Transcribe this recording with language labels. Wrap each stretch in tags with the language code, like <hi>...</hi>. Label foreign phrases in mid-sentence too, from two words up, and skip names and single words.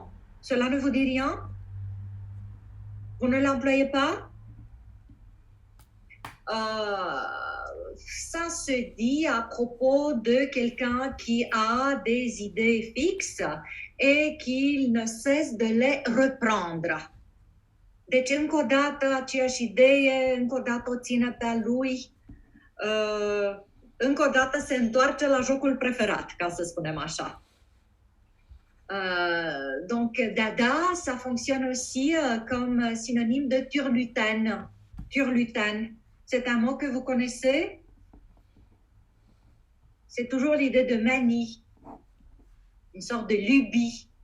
<fr>Cela ne vous dit rien? Vous ne l'employez pas? Ça se dit à propos de quelqu'un qui a des idées fixes et qu'il ne cesse de les reprendre.</fr> <ro>Deci, încă o dată, aceeași idee, încă o dată o ține pe-a lui, încă o dată se întoarce la jocul preferat, ca să spunem așa.</ro> <fr>Donc, Dada, ça fonctionne aussi comme synonyme de turlutaine. Turlutaine, c'est un mot que vous connaissez? C'est toujours l'idée de manie, une sorte de lubie.</fr>